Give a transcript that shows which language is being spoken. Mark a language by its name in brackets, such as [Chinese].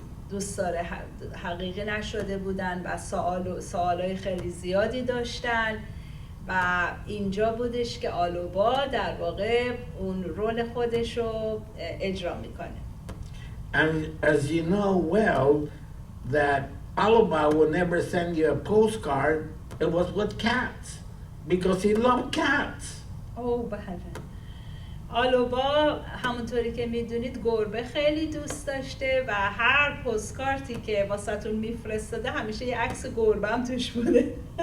[Persian] دوستدار حقیقی نشده بودن و سوالای خیلی زیادی داشتن، و اینجا بودش که آلوبا در واقع اون رول خودش رو اجرا میکنه. [English] And as you know well, that Aluba would never send you a postcard. It was with cats, because he loved cats. [Persian] بله. آلوبا همونطوری که میدونید گربه خیلی دوست داشته و هر پستکارتی که واسهتون میفرستاده همیشه یه عکس گربه هم توش بوده.